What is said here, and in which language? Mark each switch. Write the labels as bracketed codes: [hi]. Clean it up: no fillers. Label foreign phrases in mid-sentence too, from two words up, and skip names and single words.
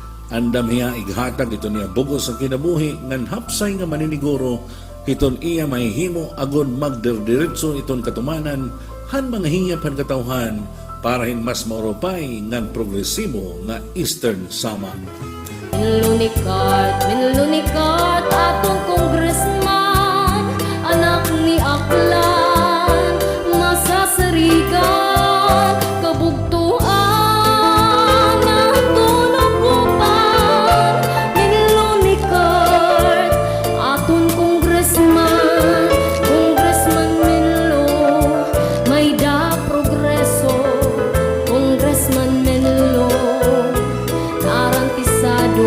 [war] Andam hiya ighatag ito niya bugos ang kinabuhi ngan hapsay nga maniniguro iton iya mahihimo agon magderdiretso iton katumanan han mga hingyap han katawhan para hin mas mauropay ngan progresibo nga Eastern Samar. Minlunikat atong congressman, anak ni Aklan, masasarigan, kabugtuan, ang tunakupan. Minlunikat atong congressman, Congressman Minlo, may da progreso, Congressman Minlo, garantisado.